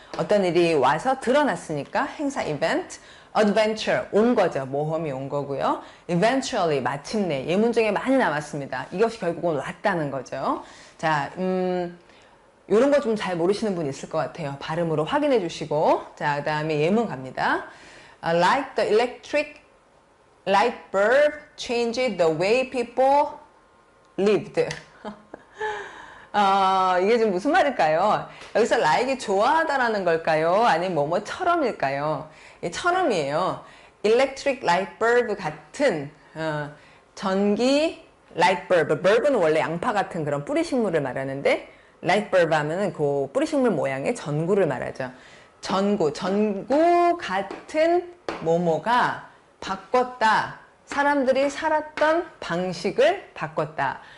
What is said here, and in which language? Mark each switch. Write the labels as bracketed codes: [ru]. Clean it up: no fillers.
[ko] 어떤 일이 와서 드러났으니까 행사 event. adventure 온 거죠. 모험이 온 거고요. eventually 마침내 예문 중에 많이 나왔습니다. 이것이 결국은 왔다는 거죠. 자, 요런 거 좀 잘 모르시는 분 있을 것 같아요. 발음으로 확인해 주시고. 자, 그 다음에 예문 갑니다. [en] Like the electric light bulb changed the way people lived. [ko] 이게 지금 무슨 말일까요? 여기서 like이 좋아하다라는 걸까요? 아니면 뭐뭐처럼일까요? 처럼이에요. electric light bulb 같은 전기 light bulb. bulb는 원래 양파 같은 그런 뿌리 식물을 말하는데 light bulb 하면은 그 뿌리 식물 모양의 전구를 말하죠. 전구 같은 뭐뭐가 바꿨다. 사람들이 살았던 방식을 바꿨다.